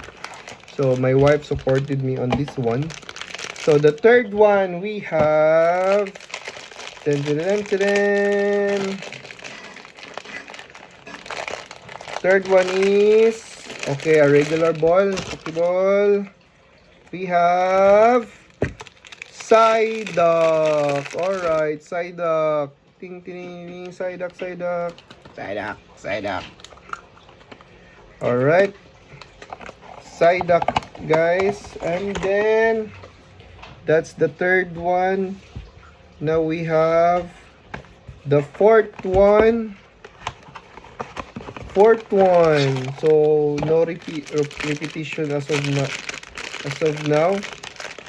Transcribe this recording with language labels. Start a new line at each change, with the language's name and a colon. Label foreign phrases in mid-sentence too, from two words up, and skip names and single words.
English: So, my wife supported me on this one. So, the third one, we have third one is, okay, a regular ball, Pokeball. We have Psyduck. Alright, Psyduck. Ting, ting, ting, Psyduck, Psyduck. Psyduck, Psyduck. Alright. Psyduck, guys. And then, that's the third one. Now we have the fourth one. So, no repetition as of now.